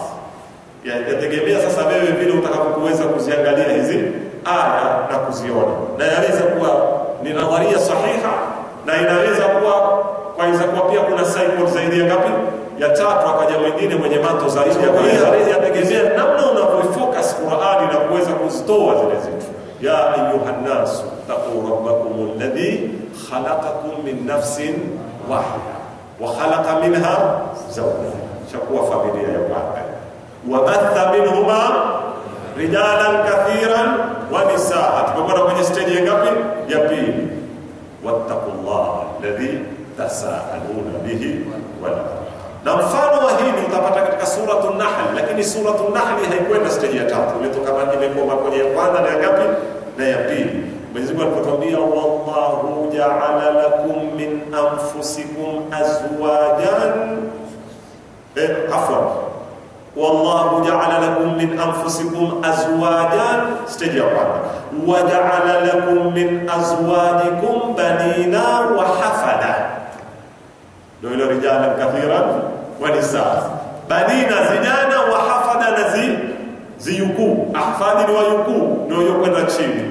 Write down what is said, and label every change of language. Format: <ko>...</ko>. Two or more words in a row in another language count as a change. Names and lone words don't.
<sw>Yategemea sasa wewe vile utakapokuweza kuziangalia hizi aya na kuziona. Na inaweza kuwa ni nadharia sahiha, na inaweza kuwa pia kuna cycle zaidi ya ngapi? Ya tatu. Akaja mwingine mwenye mato zaidi ya kwa hiyo yategemea namna unapofocus Qur'ani na kuweza kuzitoa zile zitu.</sw> <ar>يا أيها الناس اتقوا ربكم الذي خلقكم من نفس واحدة وخلق منها زوجها,</ar> <sw>shakuwa familia ya kwanza.</sw> <ar>وبث منهما رجالا كثيرا ونساء.</ar> <sw>Tumekwenda kwenye stage ya ngapi? Ya pili.</sw> <ar>واتقوا الله الذي تساءلون به والأرحام.</ar> <sw>Na mfano wa hili utapata katika suratul Nahl, lakini suratul Nahl haikwenda stage ya tatu, imekoma kwenye ya kwanza na ya ngapi? Na ya pili. Mwenyezi Mungu alipotuambia</sw> <ar>والله جعل لكم من أنفسكم أزواجا, والله جعل لكم من أنفسكم أزواجا,</ar> <sw>stage ya kwanza.</sw> <ar>وجعل لكم من أزواجكم بنين وحفدة,</ar> <sw>ndio ile</sw> <ar>رجالا كثيرا ونساء.</ar> <sw>Banina vijana,</sw> <ar>وحفدة</ar> <sw>na ziyuku, ahfadi wa yuku ndio kwenda chini.</sw>